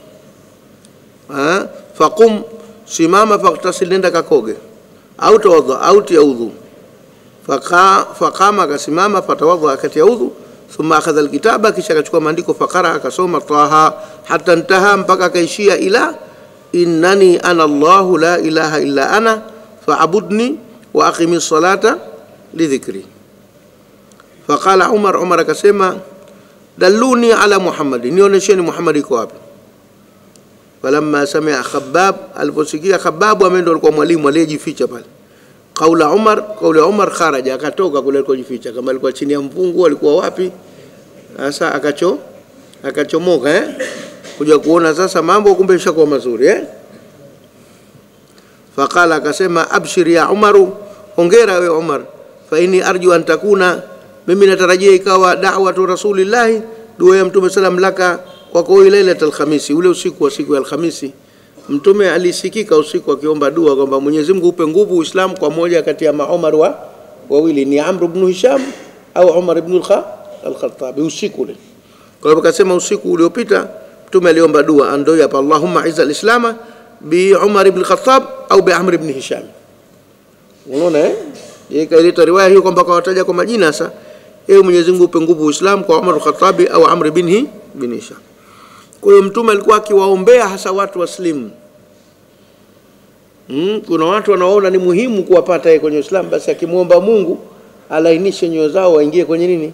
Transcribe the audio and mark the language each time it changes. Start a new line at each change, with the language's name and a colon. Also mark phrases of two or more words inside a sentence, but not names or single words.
Swahili: Faqum, simama, faqtasil, nenda kakoge, au tawadha, au tiaudhu. Faqama, akasimama, fatawadha, akatiaudhu.
Arabic: ثم أخذ الكتاب,
Swahili: kisha akachukua maandiko.
Arabic: Faqara, akasoma Taha حتى انتهى,
Swahili: mpaka akaishia
Arabic: إلى إنني أنا الله لا إله إلا أنا فاعبدني وأقم الصلاة لذكري.
Swahili: Faqala Umar akasema
Arabic: دلوني على محمد,
Swahili: nionyesheni Muhammad iko wapi.
Arabic: فلما سمع خباب,
Swahili: aliposikia Khabbab amendo alikuwa mwalimu aliyejificha pale. Kaula Umar kharaja, akatoka kule alikojificha, kama alikuwa chini ya mpungu alikuwa wapi. Sasa akachomoka kuja kuona sasa mambo kumbe yashakuwa mazuri Faqala, akasema
Arabic: أبشر يا عمر,
Swahili: hongera we Umar,
Arabic: فإني أرجو أن تكون,
Swahili: mimi natarajia ikawa
Arabic: دعوة رسول الله,
Swahili: dua ya Mtume sallam laka kwa
Arabic: ليلة الخميس,
Swahili: ule usiku wa siku ya Alhamisi. Mtume alisikika usiku akiomba dua kwamba Mwenyezi Mungu upe nguvu Uislamu kwa moja kati ya Umar wawili, ni Amr ibn Hisham au Umar ibn al-Khattab, usiku ule. Kwa hivyo akasema usiku uliopita Mtume aliomba dua, ndio hapa,
Arabic: اللهم أعز الإسلام بعمر بن الخطاب أو بعمرو بن هشام.
Swahili: Unaona yeye kaileta riwaya hiyo kwamba kawataja kwa majina. Sasa Mwenyezi Mungu upe nguvu Uislamu kwa Umar al-Khattab au Amr ibn Hisham. Kwa hiyo Mtume alikuwa akiwaombea hasa watu waslimu. Kuna watu wanaona ni muhimu kuwapata kwenye Uislamu, basi akimuomba Mungu alainishe nyoyo zao waingie kwenye nini?